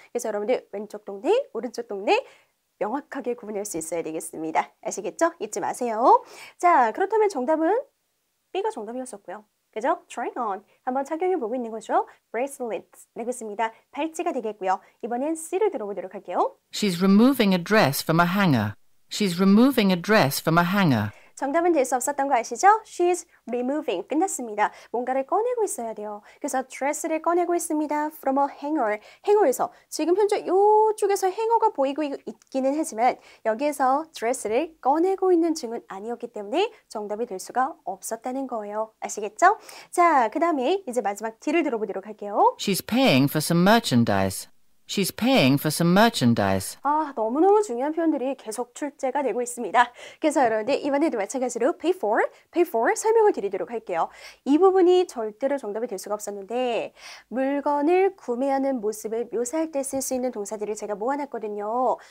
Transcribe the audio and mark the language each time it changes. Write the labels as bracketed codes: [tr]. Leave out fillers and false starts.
[ko] 그래서 여러분들 왼쪽 동네, 오른쪽 동네 명확하게 구분할 수 있어야 되겠습니다. 아시겠죠? 잊지 마세요. 자, 그렇다면 정답은 B가 정답이었었고요. 그죠? [en] trying on. [ko] 한번 착용해 보고 있는 거죠. bracelets. 라고 했습니다. 팔찌가 되겠고요. 이번엔 C를 들어보도록 할게요. [en] She's removing a dress from a hanger. She's removing a dress from a hanger. [ko] 정답은 될 수 없었던 거 아시죠? [en] She's removing. [ko] 끝났습니다. 뭔가를 꺼내고 있어야 돼요. 그래서 dress를 꺼내고 있습니다. [en] From a hanger. [ko] 행어에서 지금 현재 이쪽에서 행어가 보이고 있기는 하지만 여기에서 dress를 꺼내고 있는 중은 아니었기 때문에 정답이 될 수가 없었다는 거예요. 아시겠죠? 자, 그 다음에 이제 마지막 D를 들어보도록 할게요. [en] She's paying for some merchandise. She's paying for some merchandise. [ko] 아, 너무너무 중요한 표현들이 계속 출제가 되고 있습니다. 그래서 여러분들 이번에도 마찬가지로 pay for 설명을 드리도록 할게요. 이 부분이 절대로 정답이 될 수가 없었는데 물건을 구매하는 모습을 묘사할 때 쓸 수 있는 동사들을 제가 모아놨거든요.